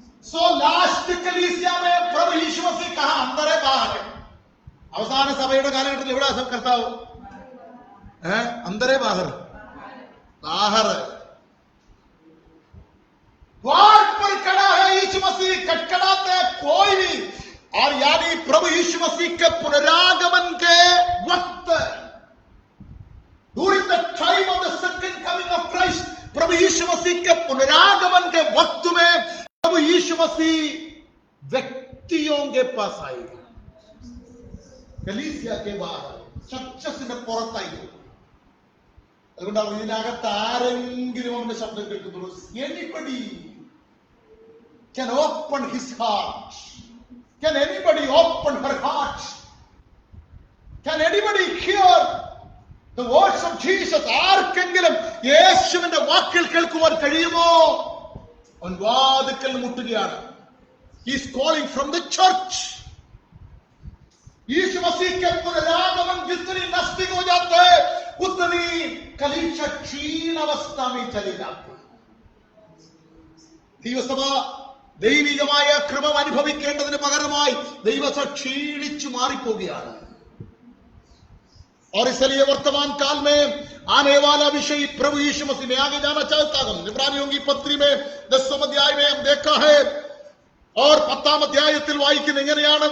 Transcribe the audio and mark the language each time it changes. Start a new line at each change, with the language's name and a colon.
Hindi: So last कलीसिया में प्रभु यीशु मसीह कहा अंदर है बाहर है।
Malayalam: അവസാന സഭയുടെ കാലഘട്ടത്തിൽ എവിടെ കർത്താവ്?
Hindi: अंदर है बाहर? बाहर है। द्वार पर खड़ा है यीशु मसीह, खटखटाते हैं कोई भी। और यानी प्रभु यीशु मसीह के पुनरागमन के वक्त,
English: during the time of the second coming of Christ,
Hindi: प्रभु यीशु मसीह के पुनरागमन के वक्त में प्रभु यीशु मसीह व्यक्तियों के पास आएगा, कलीसिया के बाहर
Malayalam: ചർച്ചസിന്റെ പുറത്തായി। അതുകൊണ്ടാണ് ഇതിനകത്ത് ആരെങ്കിലും അവന്റെ ശബ്ദം കേൾക്കുന്നുള്ളൂ।
English: anybody can open his heart, can anybody open her heart, can anybody hear the words of Jesus?
Malayalam: ആർക്കെങ്കിലും യേശുവിന്റെ വാക്കുകൾ കേൾക്കുവാൻ കഴിയുമോ? അവൻ വാതിൽക്കൽ മുട്ടുകയാണ്।
English: He is calling from the church।
Hindi: यीशु मसीह के पुनरागमन जितनी नजदीक हो जाता है, उतनी कलीसिया क्षीण अवस्था में चली जाती है।
Malayalam: ദൈവസഭ ദൈവികമായ കൃപ അനുഭവിക്കേണ്ടതിന് പകരമായി ദൈവസഭ ക്ഷീണിച്ചു മാറിപ്പോവുകയാണ്।
Hindi: और इसलिए वर्तमान काल में आने वाला विषय प्रभु यीशु मसीह में आगे जाना चाहता हूं। इब्रानियों की पत्री में 10वां अध्याय में हम देखा है, और
Malayalam: 10ാം അധ്യായത്തിൽ വായിക്കുന്നത് എങ്ങനെയാണ്?